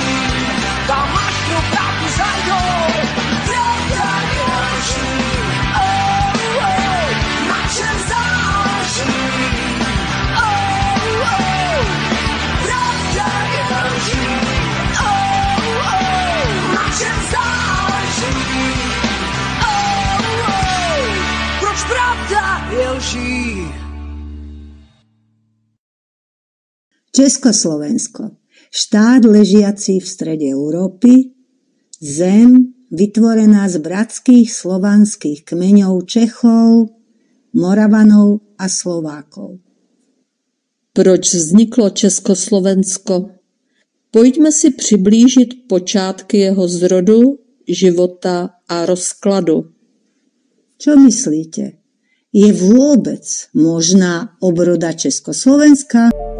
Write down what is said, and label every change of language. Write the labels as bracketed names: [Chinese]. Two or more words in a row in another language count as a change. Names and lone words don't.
[Czech] Kam až pro pravdu zajdou, pravda je lží, na čem záleží. Pravda je lží, na čem záleží. Proč pravda je lží? [Slovak] Československo, štát ležiaci v strede Európy, zem vytvorená z bratských slovanských kmeňov Čechov, Moravanov a Slovákov. [Czech] Proč vzniklo Československo? Pojďme si přiblížit počátky jeho zrodu, života a rozkladu. [Slovak] Čo myslíte? Je vôbec možná obroda Československa?